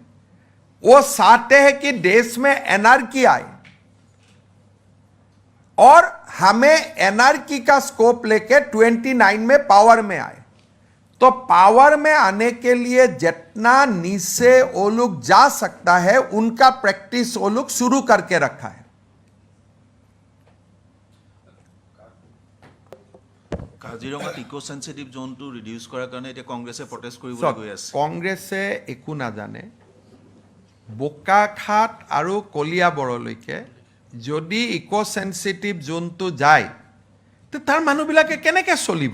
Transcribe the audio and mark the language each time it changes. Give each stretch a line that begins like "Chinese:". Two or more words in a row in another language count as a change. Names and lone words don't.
Hindi: वो चाहते हैं कि देश में एनार्की आए और हमें एनार्की का स्कोप लेके 29 में पावर में आए। तो पावर में आने के लिए जितना नीचे वो लोग जा सकता है, उनका प्रैक्टिस वो लोग शुरू करके रखा है।
Assamese: কাজিৰঙাত
English: eco sensitive
Assamese: জোনটো ৰিডিউস কৰাৰ কাৰণে এতিয়া কংগ্ৰেছে প্ৰটেষ্ট কৰিবলৈ চাওক, গৈ আছে। কংগ্ৰেছে একো নাজানে। বোকাখাট আৰু কলিয়াবৰলৈকে যদি
English: eco sensitive
Assamese: জোনটো যায়, তো তাৰ মানুহবিলাকে কেনেকৈ চলিব?